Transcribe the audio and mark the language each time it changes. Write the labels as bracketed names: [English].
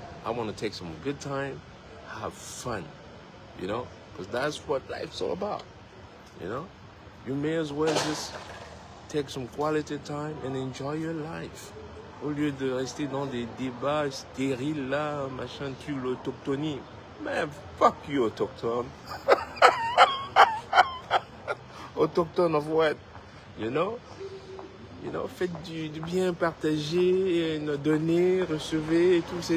[English] I want to take some good time, have fun, you know, because that's what life's all about, you know. You may as well just take some quality time and enjoy your life. [French] Au lieu de rester dans des débats stériles là, machin, tu l'autochtonie. [English] Man, fuck you, autochtone. Autochtone of what? You know? [French] You know, faites du bien, partagez, donnez, recevez et tout.